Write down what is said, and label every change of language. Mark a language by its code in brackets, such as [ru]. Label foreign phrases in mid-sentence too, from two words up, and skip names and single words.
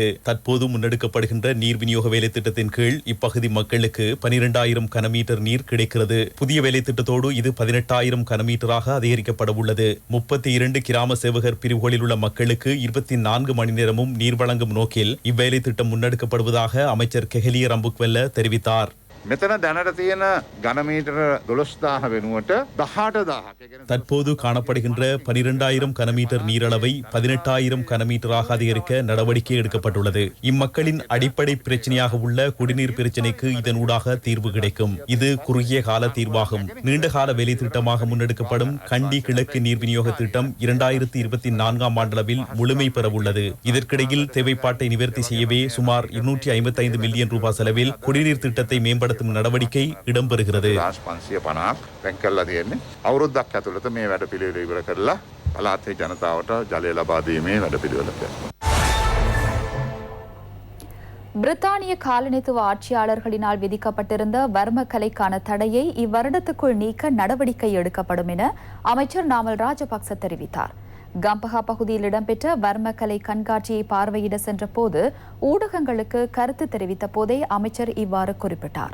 [ta] தற்போது முன்னெடுக்கப்படுகின்ற நீர் விநியோக வேலை திட்டத்தின் கீழ் இப்பகுதி மக்களுக்கு 12,000 கனமீட்டர் நீர் கிடைக்கிறது. புதிய வேலை திட்டத்தோடு இது 18,000 கனமீட்டராக அதிகரிக்கப்பட உள்ளது. 32 கிராம சேவகர் பிரிவுகளில் உள்ள மக்களுக்கு 24 மணி நேரமும் நீர் வழங்கும் நோக்கில் இவ்வேலை திட்டம் முன்னெடுக்கப்படுவதாக அமைச்சர் கெஹலிய ரம்புக்வெல்ல தெரிவித்தார். [si] මෙතන දැනට තියෙන ගණමීටර 12,000 වෙනුවට 18,000. [ta] தற்போது காணப்படுகின்ற 12,000 கனமீட்டர் நீரளவை 18,000 கனமீட்டராக அதிகரிக்க நடவடிக்கை எடுக்கப்பட்டுள்ளது. இம்மக்களின் அடிப்படை பிரச்சனையாக உள்ள குடிநீர் பிரச்சினைக்கு இதனூடாக தீர்வு கிடைக்கும். இது குறுகிய கால தீர்வாகும். நீண்டகால வேலை திட்டமாக முன்னெடுக்கப்படும் கண்டி கிழக்கு நீர் விநியோக திட்டம் 2024ஆம் ஆண்டளவில் முழுமை பெறவுள்ளது. இதற்கிடையில் தேவைப்பாட்டை நிவர்த்தி செய்யவே சுமார் 255 மில்லியன் ரூபாய் செலவில் குடிநீர் திட்டத்தை மேம்படுத்த நடவடிக்கை இடம்பெறுகிறது. [si] 550ක් රැංක් කරලා තියෙන්නේ. අවුරුද්දක් ඇතුළත මේ වැඩපිළිවෙල ඉවර කරලා පළාතේ ජනතාවට ජලය ලබා දීමේ වැඩපිළිවෙලක්. [ta] பிரித்தானிய காலனித்துவ ஆட்சியாளர்களினால் விதிக்கப்பட்டிருந்த வர்ம கலைக்கான தடையை இவ்வருடத்துக்குள் நீக்க நடவடிக்கை எடுக்கப்படும் என அமைச்சர் நாமல் ராஜபக்ச தெரிவித்தார். கம்பஹா பகுதியில் இடம்பெற்ற வர்மக்கலை கண்காட்சியை பார்வையிட சென்ற போது ஊடகங்களுக்கு கருத்து தெரிவித்த போதே அமைச்சர் இவ்வாறு குறிப்பிட்டார்.